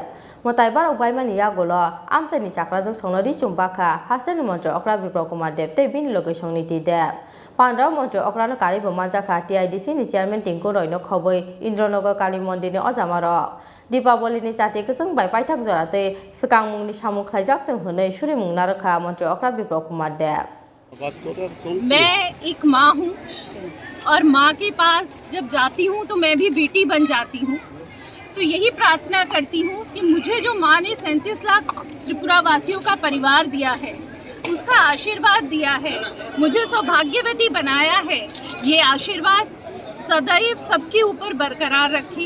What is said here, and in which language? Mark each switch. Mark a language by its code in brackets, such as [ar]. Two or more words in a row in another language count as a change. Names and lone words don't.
[trp] Mwtai bar ubaimani yagolo amchani chakrajok songnori chumbakha hasani Mantri Okra Biplab Kumar te Bini Logisong ni Deb. Pandra Mantri Okra no kali bomanjaka TIDC ni chairman Tingko Roino khoboi Indranagar kali Mandir ni ojamaro. Dipaboli ni chati keseng bai paithak jorate sekangmung ni samung khlaijak teng hunai surimung narokha Mantri Okra Biplab Kumar Deb. [hi] मैं एक माँ हूँ और माँ के पास जब जाती हूँ तो मैं भी बेटी बन जाती हूँ। तो यही प्रार्थना करती हूँ कि मुझे जो माँ ने 37 लाख त्रिपुरा वासियों का परिवार दिया है, उसका आशीर्वाद दिया है, मुझे सौभाग्यवती बनाया है, ये आशीर्वाद सदैव सबके ऊपर बरकरार रखे।